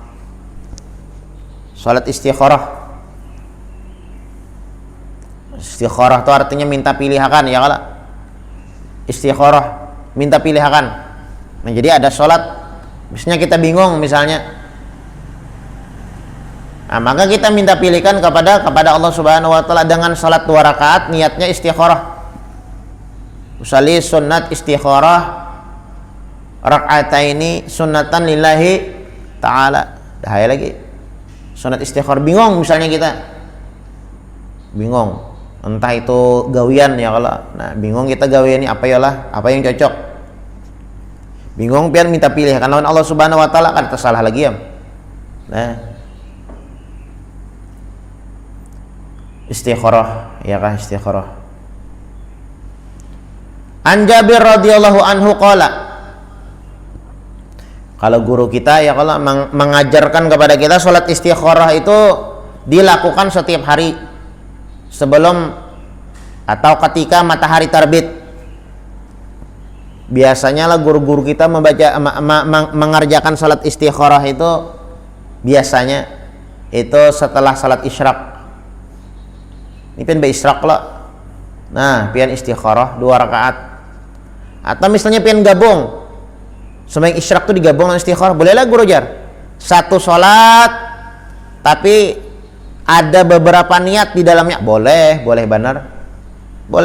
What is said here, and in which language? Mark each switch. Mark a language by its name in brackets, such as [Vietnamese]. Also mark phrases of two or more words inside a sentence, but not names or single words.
[Indonesian] Salat istikharah, istikharah itu artinya minta pilihan ya kalau istikharah minta pilihan. Nah, jadi ada sholat misalnya kita bingung misalnya, nah, maka kita minta pilihkan kepada Allah [Arabic] سبحانه وتعالى [Indonesian] dengan sholat 2 rakaat, niatnya istikharah. [Arabic] أصلي سنة الاستخارة ركعتين سنة لله تعالى. [Banjar] Dahaya lagi sunat istikharah, bingung misalnya kita bingung entah itu gawian ya kalau, nah bingung kita gawian ini apa ya lah, apa yang cocok, bingung pian minta pilih kan lawan Allah [Arabic] سبحانه وتعالى, [Banjar] kan tersalah lagi ya. [Indonesian] Nah, istikharah ya kan, istikharah. [Arabic] عن جابر رضي الله عنه قال, [Indonesian] kalau guru kita ya kalau mengajarkan kepada kita salat istikharah itu dilakukan setiap hari sebelum atau ketika matahari terbit. Biasanya lah guru-guru kita mengerjakan salat istikharah itu biasanya itu setelah salat isyraq. [Banjar] Ini pian isyraq lah. Nah, pian istikharah 2 rakaat. Atau misalnya pian gabung sembahyang isyraq itu digabung dengan istikharah, bolehlah guru jar. [Indonesian] Satu salat tapi ada beberapa niat di dalamnya, boleh benar, boleh.